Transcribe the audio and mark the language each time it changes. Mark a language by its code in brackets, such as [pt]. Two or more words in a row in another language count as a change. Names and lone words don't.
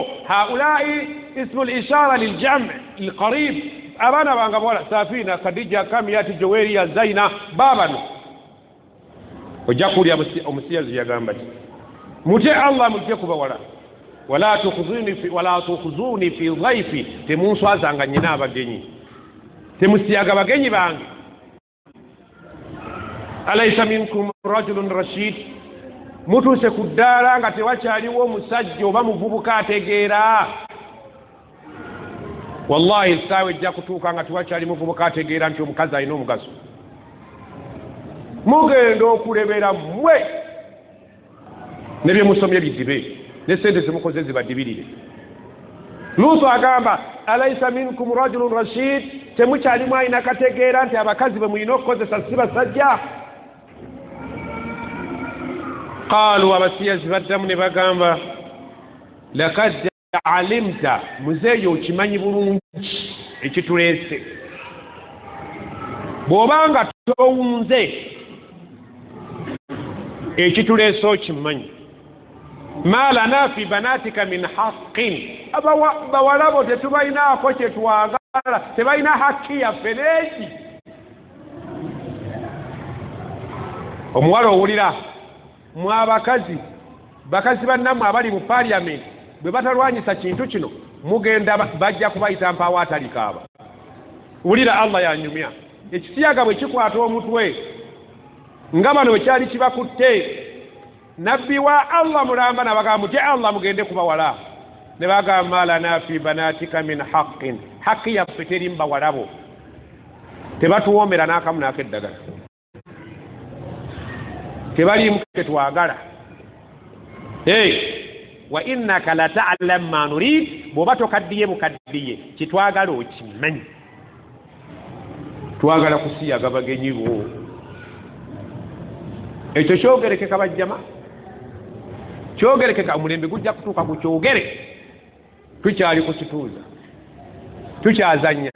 [ar] هؤلاء اسم الإشارة للجمع القريب, [lg] abaana bange abawala [ar] Safina, Khadija, Kamiyati, Joweriya, Zaina, baabano. [lg] Ojja kuwulira omusiyazi yagamba ki? Mutye Allah, mutye ku bawala. [ar] ولا تخزون في ضيفي, [lg] temunswazanga nyina abagenyi, temusiyaga bagenyi bange. [ar] أليس منكم رجل رشيد, [lg] mutuuse ku ddaala nga tewakyaliwo omusajja oba muvubuka ategeera. Wallahi essaawa ejja kutuuka nga tewakyali muvubuka ategeera nti omukazi alina omugaso. Mugenda okulebera mmwe ne bye musomye bidibe ne sente zimukoze zibadibirire. Luutu agamba [ar] أليس منكم رجل رشيد, [lg] temukyalimu alina kategeera nti abakazi bwe mulina okukozesa si basajja. Qaalu abasiyazi baddamu ne bagamba [ar] لقد علمت, [lg] muzeeyo okimanyi bulungi ekituleese. Bw'obanga towunze ekituleese okimanyi. [ar] ما لنا في بناتك من حق, [lg] bawalabo tetubalinaako kye twagala, tebalina hakki yaffe neeki. Omuwala owulira mwe abakazi bannammwe abali mu parliament bwe batalwanyisa kintu kino mugenda bajja kubayita mpaawo atalikaaba. Wulira Allah yanyumya ekisiyaga bwe kikwata omutwe nga bano bwe kyali kibakutte, nabbi wa Allah mulamba nabagamba muti Allah mugende kubawala. Ne bagamba [ar] لنا في بناتك من حق, [lg] haqqi yaffe teri mbawalabo, tebatuwoomera n'akamu n'akeddagala, tebalimu ketwagala. [ar] وإنك لتعلم ما نريد, [lg] bw'oba tokaddiye bukaddiye kitwagala okimanyi. Twagala kusiyaga bagenyi bo. Ekyo kyogerekeka bajjama, kyogerekeka. Omulembe gujja kutuuka ku kyogere. Tukyali kusituuza, tukyazanya.